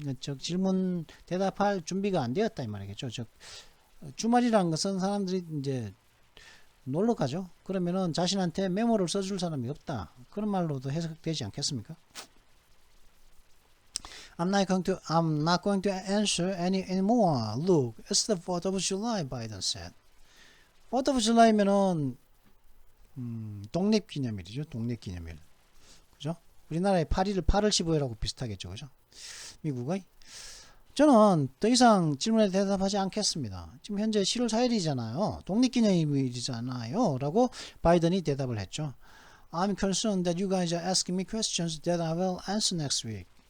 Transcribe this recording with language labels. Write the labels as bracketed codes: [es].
[ko] 즉 질문 대답할 준비가 안 되었다 이 말이겠죠. 즉 주말이라는 것은 사람들이 이제 놀러 가죠. 그러면은 자신한테 메모를 써줄 사람이 없다. 그런 말로도 해석되지 않겠습니까? [en] I'm not going to answer anymore. Look, it's the 4th of July, Biden said. [ko] 4th of July면은 독립기념일이죠. 독립기념일. 그죠? 우리나라의 8월 15일하고 비슷하겠죠. 그죠? 미국의. 저는 더 이상 질문에 대답하지 않겠습니다. 지금 현재 7월 4일이잖아요. 독립기념일이잖아요. 라고 바이든이 대답을 했죠. [en] I'm concerned that you guys are asking me questions that I will answer next week.